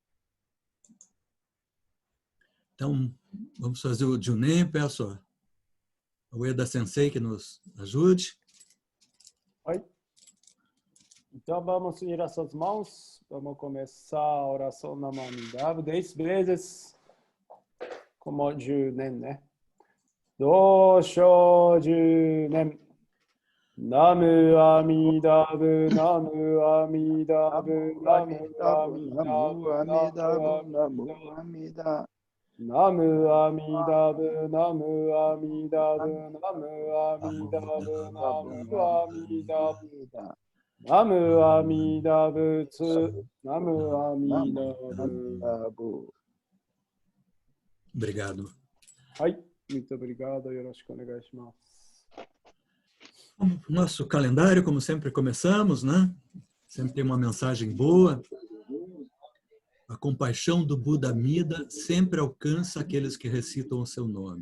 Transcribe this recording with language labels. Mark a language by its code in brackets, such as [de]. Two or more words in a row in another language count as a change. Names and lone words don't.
[pt] Então, vamos fazer o Junen, peço ao Ueda Sensei que nos ajude. Oi. Então, vamos unir as suas mãos. Vamos começar a oração na mão 10 vezes, como Junen, né? [ja] 同称十念. 南無阿弥陀仏、南無阿弥陀仏、南無阿弥陀仏、南無阿弥陀仏. 南無阿弥陀仏、南無阿弥陀仏、南無阿弥陀仏、南無阿弥陀仏. 南無阿弥陀仏、南無阿弥陀仏. [pt] Obrigado. Ai, muito obrigado. [ja] よろしくお願いします. [pt] Nosso calendário, como sempre começamos, né? Sempre tem uma mensagem boa. A compaixão do Buda Amida sempre alcança aqueles que recitam o seu nome.